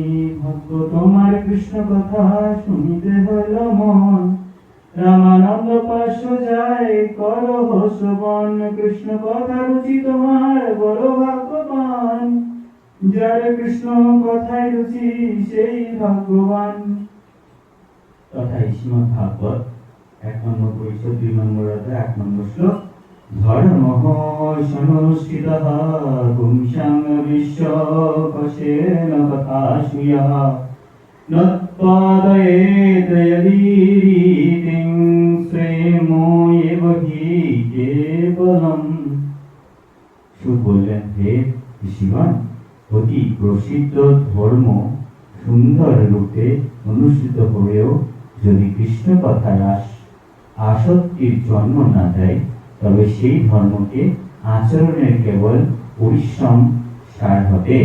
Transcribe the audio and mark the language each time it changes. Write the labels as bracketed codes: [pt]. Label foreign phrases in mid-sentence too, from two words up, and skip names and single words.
[bn] ভাগ্য তোমার কৃষ্ণ কথা শুনিতে হইল মন, রামানন্দ পার্শ্ব যায় কর শ্রবণ। কৃষ্ণ কথা রুচি তোমার বড় ভাগ্যবান, যার কৃষ্ণ কথায় রুচি সেই ভাগ্যবান। তথা শ্রীমদ্ ভাগবত 1 নম্বর পরিচ্ছেদ 2 নম্বর অধ্যায় 8 নম্বর শ্লোক। [sa] ধর্মঃ সনুষ্ঠিতঃ পুংসাং বিশ্বকোশেন তথা শ্রিয়ঃ, নৎপাদয়েৎ যদি রীতিং শ্রেমো এব হি কেবলম। [bn] সুর বললেন, হে ঋষিগণ, অতি প্রসিদ্ধ ধর্ম সুন্দর রূপে অনুষ্ঠিত হয়েও যদি কৃষ্ণ কথায় আসক্তির জন্ম না দেয়, তবে সেই ধর্মকে আচরণের কেবল পরিশ্রম সার হবে।